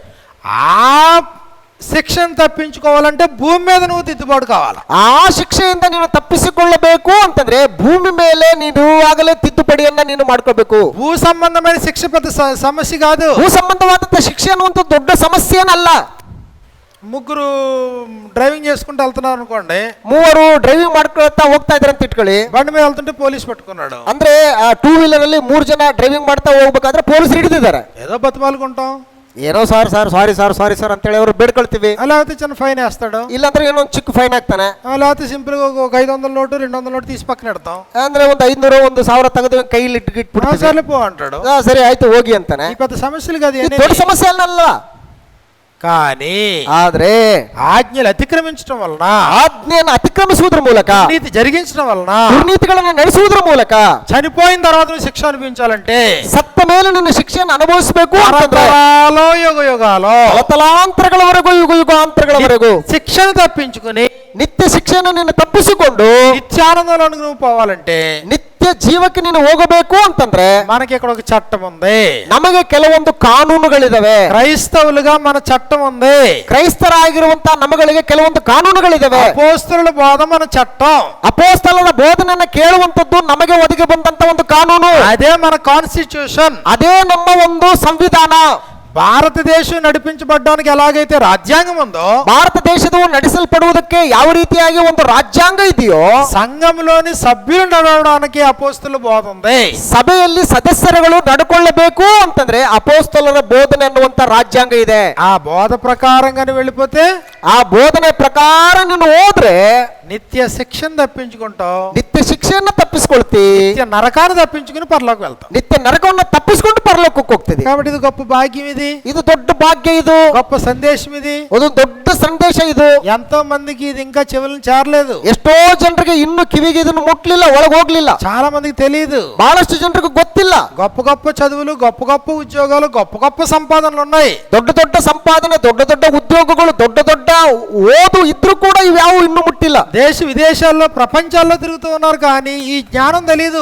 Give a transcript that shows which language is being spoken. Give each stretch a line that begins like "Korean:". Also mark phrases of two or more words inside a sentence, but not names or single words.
Telugu: ఆ శిక్షను తప్పించుకోవాలంటే భూమి మీద నువ్వు దిద్దుబాటు కావాలి.
Kannada: ಆ ಶಿಕ್ಷೆಯಿಂದ ನೀನು ತಪ್ಪಿಸಿಕೊಳ್ಳಬೇಕು ಅಂತಂದ್ರೆ ಭೂಮಿ ಮೇಲೆ ನೀನು ಆಗಲೇ ತಿದ್ದುಪಡಿಯನ್ನ ನೀನು ಮಾಡ್ಕೋಬೇಕು.
Telugu: భూ సంబంధమైన శిక్ష పెద్ద సమస్య కాదు.
Kannada: ಭೂ ಸಂಬಂಧವಾದಂತ ಶಿಕ್ಷೆ ಅನ್ನುವಂತ ದೊಡ್ಡ ಸಮಸ್ಯೆ ಏನಲ್ಲ.
Telugu: ముగ్గురు డ్రైవింగ్ చేసుకుంటూ వెళ్తున్నారు అనుకోండి,
Kannada: ಮೂವರು ಡ್ರೈವಿಂಗ್ ಮಾಡ್ಕೊಳ್ತಾ ಹೋಗ್ತಾ ಇದ್ರೆ ಅಂತ ಇಟ್ಕೊಳ್ಳಿ.
Telugu: బండి మీద వెళ్తుంటే పోలీస్ పట్టుకున్నాడు.
Kannada: ಅಂದ್ರೆ ಆ 2 ವೀಲರ್ ಅಲ್ಲಿ 3 ಜನ ಡ್ರೈವಿಂಗ್ ಮಾಡ್ತಾ ಹೋಗ್ಬೇಕಾದ್ರೆ ಪೊಲೀಸರು ಹಿಡಿದಿದ್ದಾರೆ.
Telugu: ఏదో బతిమాలుకుంటాం,
Kannada: ಏನೋ ಸಾರಿ ಸರ್ ಅಂತೇಳಿ ಅವರು ಬೇಡ್ಕೊಳ್ತೀವಿ.
Telugu: లేకపోతే చిన్న ఫైన్ వేస్తాడు,
Kannada: ಇಲ್ಲಾಂದ್ರೆ ಏನೋ ಒಂದು ಚಿಕ್ಕ ಫೈನ್ ಹಾಕ್ತಾನೆ.
Telugu: లేకపోతే సింపుల్ గా ఒక 500 నోటు 200 నోటు తీసి పక్కన పెడతాం.
Kannada: ಅಂದ್ರೆ ಒಂದು 500 1000 ತೆಗೆದು ಕೈಲಿ ಇಟ್ಬಿಡ್ತೀವಿ.
Telugu: సరే పో అంటాడు.
Kannada: ಸರಿ ಆಯ್ತು ಹೋಗಿ ಅಂತಾನೆ.
Telugu: ఈ పెద్ద సమస్యలు కాదు,
Kannada: ಇದು ದೊಡ್ಡ ಸಮಸ್ಯೆ ಅಲ್ಲ.
Telugu: కానీ
Kannada: ಆದ್ರೆ
Telugu: ఆజ్ఞలు అతిక్రమించడం వలన,
Kannada: ಆಜ್ಞೆಯನ್ನು ಅತಿಕ್ರಮಿಸುವುದರ ಮೂಲಕ,
Telugu: నీతి జరిగించడం వలన,
Kannada: ದುರ್ನೀತಿಗಳನ್ನು ನಡೆಸುವುದರ ಮೂಲಕ
Telugu: చనిపోయిన తర్వాత నువ్వు శిక్ష అనిపించాలంటే
Kannada: ಸತ್ತ ಮೇಲೆ ನಿನ್ನ ಶಿಕ್ಷೆಯನ್ನು ಅನುಭವಿಸಬೇಕು ಅಂತಂದ್ರೆ
Telugu: తరతరాలు యుగాలు
Kannada: ತಲತಲಾಂತರಗಳವರೆಗೂ, ಯುಗ ಯುಗಾಂತರಗಳವರೆಗೂ
Telugu: శిక్షను తప్పించుకుని
Kannada: ನಿತ್ಯ ಶಿಕ್ಷೆಯನ್ನು ನೀನು ತಪ್ಪಿಸಿಕೊಂಡು
Telugu: నిత్యానందంలోనికి నువ్వు పోవాలంటే,
Kannada: ನಿತ್ಯ ಜೀವಕ್ಕೆ ನೀನು ಹೋಗಬೇಕು ಅಂತಂದ್ರೆ
Telugu: మనకి ఇక్కడ ఒక చట్టం ఉంది.
Kannada: ನಮಗೆ ಕೆಲವೊಂದು ಕಾನೂನುಗಳಿದಾವೆ.
Telugu: క్రైస్తవులుగా మన చట్టం ఉంది.
Kannada: ಕ್ರೈಸ್ತರಾಗಿರುವಂತ ನಮಗಳಿಗೆ ಕೆಲವೊಂದು ಕಾನೂನುಗಳಿದಾವೆ.
Telugu: అపోస్తలుల బోధ మన చట్టం.
Kannada: ಅಪೋಸ್ತಲರ ಬೋಧನೆಯನ್ನ ಕೇಳುವಂತದ್ದು ನಮಗೆ ಒದಗಿ ಬಂದಂತ ಒಂದು ಕಾನೂನು.
Telugu: అదే మన కాన్స్టిట్యూషన్.
Kannada: ಅದೇ ನಮ್ಮ ಒಂದು ಸಂವಿಧಾನ.
Telugu: భారతదేశం నడిపించబడ్డానికి ఎలాగైతే రాజ్యాంగం ఉందో,
Kannada: ಭಾರತದೇಶವು ನಡೆಸಲ್ಪಡುವುದಕ್ಕೆ ಯಾವ ರೀತಿಯಾಗಿ ಒಂದು ರಾಜ್ಯಾಂಗ ಇದೆಯೋ,
Telugu: సంఘంలోని సభ్యులు నడవడానికి అపోస్తుల బోధ ఉంది.
Kannada: ಸಭೆಯಲ್ಲಿ ಸದಸ್ಯರುಗಳು ನಡ್ಕೊಳ್ಳಬೇಕು ಅಂತಂದ್ರೆ ಅಪೋಸ್ತಲರ ಬೋಧನೆ ಅನ್ನುವಂತ ರಾಜ್ಯಾಂಗ ಇದೆ.
Telugu: ఆ బోధ ప్రకారంగానే వెళ్ళిపోతే
Kannada: ಆ ಬೋಧನೆ ಪ್ರಕಾರ ನೀನು ಹೋದ್ರೆ
Telugu: నిత్య శిక్షను తప్పించుకుంటావు,
Kannada: ನಿತ್ಯ ಶಿಕ್ಷೆಯನ್ನ ತಪ್ಪಿಸ್ಕೊಳ್ತಿ,
Telugu: నిత్య నరకాన్ని తప్పించుకుని పరలోకి వెళ్తావు.
Kannada: ನಿತ್ಯ ನರಕವನ್ನ ತಪ್ಪಿಸ್ಕೊಂಡು ಪರಲೋಕಕ್ಕೆ ಹೋಗ್ತಿದೆ.
Telugu: కాబట్టి ఇది గొప్ప భాగ్యం, ఇది
Kannada: ಇದು ದೊಡ್ಡ ಭಾಗ್ಯ, ಇದು
Telugu: గొప్ప సందేశం, ఇది
Kannada: ಒಂದು ದೊಡ್ಡ ಸಂದೇಶ. ಇದು
Telugu: ఎంతో మందికి ఇది ఇంకా చెవులను చేరలేదు.
Kannada: ಎಷ್ಟೋ ಜನರಿಗೆ ಇನ್ನು ಕಿವಿಗೆ ಇದನ್ನು ಮುಟ್ಲಿಲ್ಲ, ಒಳಗೆ ಹೋಗ್ಲಿಲ್ಲ.
Telugu: చాలా మందికి తెలియదు.
Kannada: ಬಹಳಷ್ಟು ಜನರಿಗೆ ಗೊತ್ತಿಲ್ಲ.
Telugu: గొప్ప గొప్ప చదువులు, గొప్ప గొప్ప ఉద్యోగాలు, గొప్ప గొప్ప సంపాదనలు ఉన్నాయి.
Kannada: ದೊಡ್ಡ ದೊಡ್ಡ ಸಂಪಾದನೆ, ದೊಡ್ಡ ದೊಡ್ಡ ಉದ್ಯೋಗಗಳು, ದೊಡ್ಡ ದೊಡ್ಡ ಓದು ಇದ್ರೂ ಕೂಡ ಇವ್ಯಾವು ಇನ್ನೂ ಮುಟ್ಟಿಲ್ಲ.
Telugu: దేశ విదేశాల్లో ప్రపంచాల్లో తిరుగుతూ ఉన్నారు, కానీ ఈ జ్ఞానం తెలియదు.